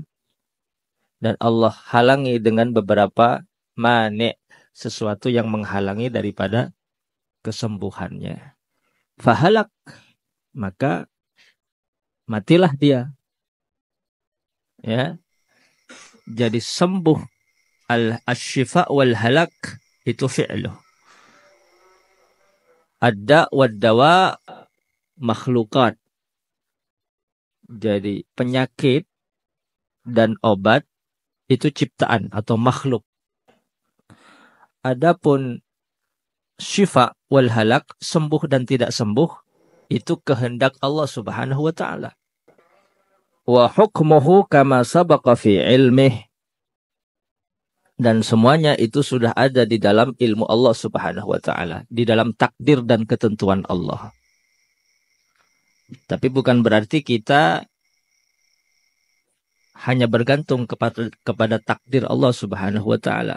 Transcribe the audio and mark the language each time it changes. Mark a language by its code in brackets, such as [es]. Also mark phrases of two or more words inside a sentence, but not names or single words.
[id] Dan Allah halangi dengan beberapa mani', sesuatu yang menghalangi daripada kesembuhannya. Fahalak, maka matilah dia. Ya. Jadi sembuh [ar] al-syifa wal halak [id] itu fi'luh. [ar] Ad-da' wad-dawa makhlukat. [id] Jadi penyakit dan obat itu ciptaan atau makhluk. Adapun [ar] syifa wal halak, [id] sembuh dan tidak sembuh, itu kehendak Allah [ar] Subhanahu wa taala. Wa hukmuhu kama sabaqa fi ilmih. [id] Dan semuanya itu sudah ada di dalam ilmu Allah [ar] Subhanahu wa taala, [id] di dalam takdir dan ketentuan Allah. Tapi bukan berarti kita hanya bergantung kepada takdir Allah [ar] Subhanahu wa taala.